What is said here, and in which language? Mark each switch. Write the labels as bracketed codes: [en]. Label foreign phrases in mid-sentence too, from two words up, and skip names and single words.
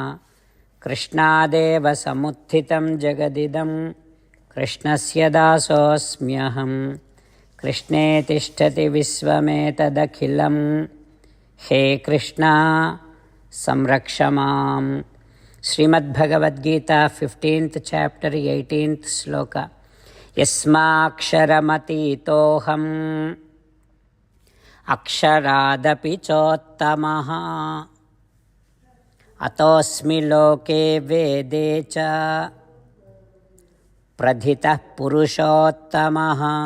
[sa] कृष्णादेव समुत्थितं जगदिदं कृष्णस्य दासोऽस्म्यहं कृष्णे तिष्ठति विश्वमेतदखिलं हे कृष्णा संरक्ष मां. [en] श्रीमद्भगवद्गीता 15th chapter 18th श्लोका. [sa] यस्माक्षरमतीतोऽहम् अक्षरादपि चोत्तमः अतोऽस्मि लोके वेदे च प्रथितः पुरुषोत्तमः.